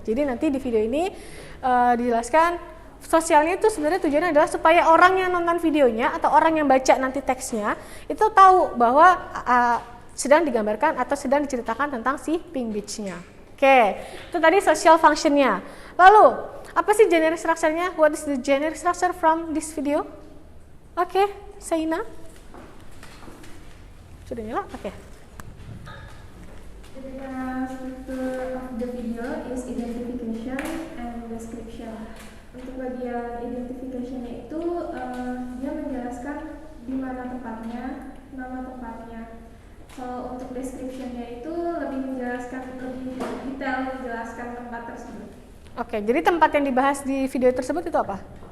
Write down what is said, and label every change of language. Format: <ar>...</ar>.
<id>Jadi nanti di video ini dijelaskan sosialnya itu sebenarnya tujuannya adalah supaya orang yang nonton videonya atau orang yang baca nanti teksnya itu tahu bahwa sedang digambarkan atau sedang diceritakan tentang si Pink Beach-nya. Oke, itu tadi social function-nya. Lalu, apa sih generic structure-nya?</id> <en>What is the generic structure from this video?</en> <id>Oke, Saina. Sudah nyala? Oke.</id> <en>The structure of the video is identification and description.</en> <id>Untuk bagian identification-nya itu dia menjelaskan di mana tempatnya, nama tempatnya. Kalau untuk description-nya itu lebih menjelaskan lebih detail menjelaskan tempat tersebut. Oke, jadi tempat yang dibahas di video tersebut itu apa?</id>